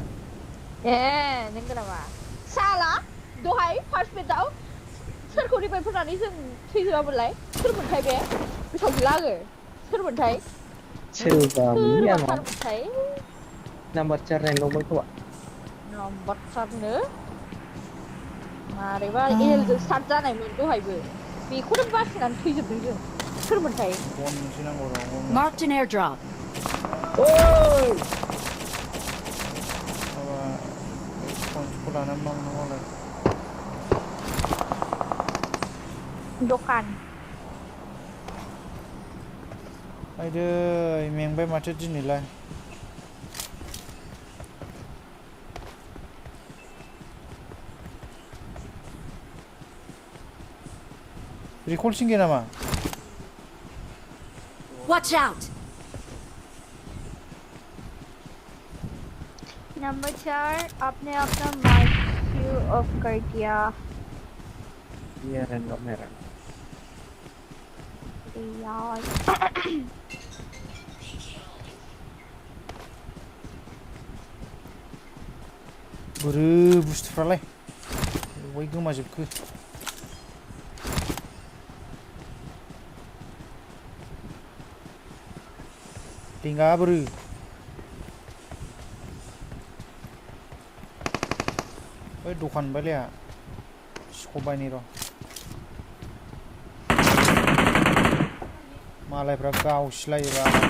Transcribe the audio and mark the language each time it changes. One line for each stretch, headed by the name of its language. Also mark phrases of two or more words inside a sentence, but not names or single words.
Bodo: नोंगौ नामा साला दहाय फार्स्ट मेटआव सोरखौ रिभाइभ होनानै जों थैजोबामोनलाय सोरमोनथाय बे गोसोआव गैला आङो सोरमोनथाय सोरमोनथाय नाम्बार 4 रैंकआवमोन खोमा नाम्बार 4 नो मारैबा एलजों स्टार्ट जानायमोन दहायबो बेखौनो बासिनानै थैजोबदों जों सोरमोनथाय बन मोनसे नांगौ र'
English: Marked an airdrop.
Bodo: माबा फनखौ लानानै मावनांगौलाय दखान आयदै मेंबाय माथो दिनैलाय रिकल सिंगे नामा
English: Watch out!
Hindi: नंबर 4 आपने अपना माइक क्यू ऑफ कर दिया ये रैंडम है यार
Bodo: बोरो बुस्थुफ्रालाय बय गोमाजोबखो लिंगाआ बोरो बै दखान बायलै आहा सबायनि र' मालायफ्रा गावसिलायोबा